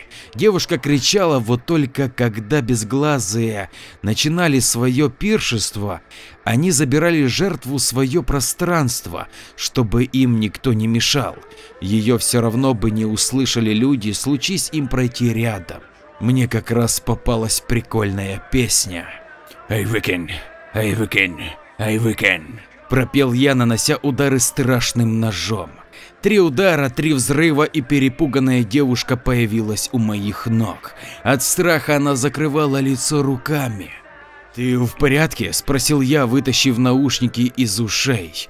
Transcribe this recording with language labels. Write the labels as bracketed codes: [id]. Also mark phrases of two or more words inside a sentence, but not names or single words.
[ru] Девушка кричала, вот только когда безглазые начинали свое пиршество, они забирали жертву в свое пространство, чтобы им никто не мешал. Ее все равно бы не услышали люди, случись им пройти рядом. Мне как раз попалась прикольная песня. [en] I weekend, I weekend, I weekend. [ru] Пропел я, нанося удары страшным ножом. 3 удара, 3 взрыва, и перепуганная девушка появилась у моих ног. От страха она закрывала лицо руками. «Ты в порядке?» – спросил я, вытащив наушники из ушей.